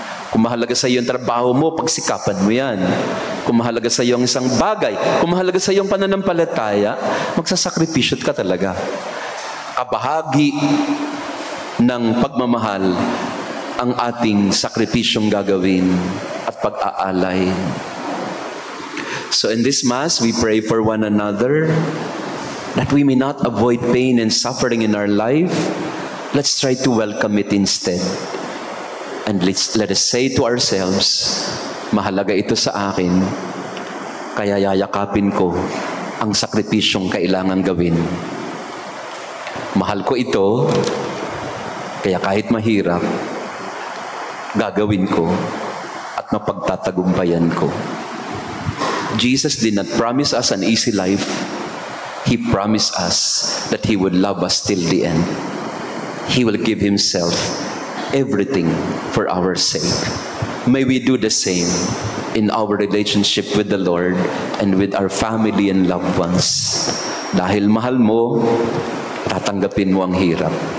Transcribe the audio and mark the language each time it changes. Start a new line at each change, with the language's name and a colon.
Filipino: Kung mahalaga sa iyong trabaho mo, pagsikapan mo yan. Kung mahalaga sa iyong isang bagay, kung mahalaga sa iyong pananampalataya, magsasakripisyo ka talaga. Kabahagi ng pagmamahal ang ating sakripisyong gagawin at pag-aalay.
English: So in this Mass, we pray for one another, that we may not avoid pain and suffering in our life. Let's try to welcome it instead. And let us say to ourselves,
Filipino: mahalaga ito sa akin, kaya yayakapin ko ang sakripisyong kailangan gawin. Mahal ko ito, kaya kahit mahirap, gagawin ko at mapagtatagumpayan ko.
English: Jesus did not promise us an easy life. He promised us that He would love us till the end. He will give Himself everything for our sake. May we do the same in our relationship with the Lord and with our family and loved ones.
Filipino: Dahil mahal mo, tatanggapin mo ang hirap.